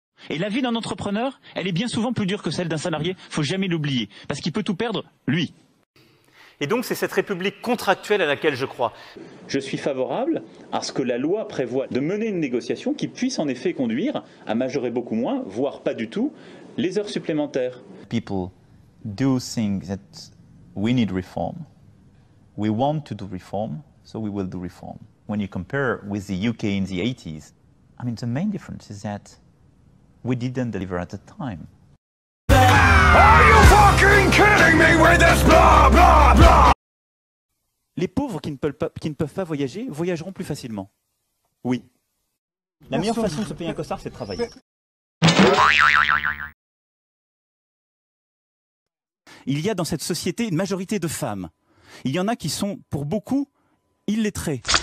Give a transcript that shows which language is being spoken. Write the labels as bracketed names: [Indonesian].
[French] Et la vie d'un entrepreneur, elle est bien souvent plus dure que celle d'un salarié, faut jamais l'oublier, parce qu'il peut tout perdre, lui. Et donc c'est cette république contractuelle à laquelle je crois. Je suis favorable à ce que la loi prévoie de mener une négociation qui puisse en effet conduire à majorer beaucoup moins, voire pas du tout, les heures supplémentaires. [English] People do think that we need reform. We want to do reform, so we will do reform. When you compare with the UK in the 80s, I mean, the main difference is that we didn't deliver at the time. Are you fucking kidding me with this blah blah blah? [French] Les pauvres qui ne peuvent pas voyager voyageront plus facilement. Oui. La meilleure façon de se payer un costard, c'est de travailler. Il y a dans cette société une majorité de femmes. Il y en a qui sont, pour beaucoup, illettrées.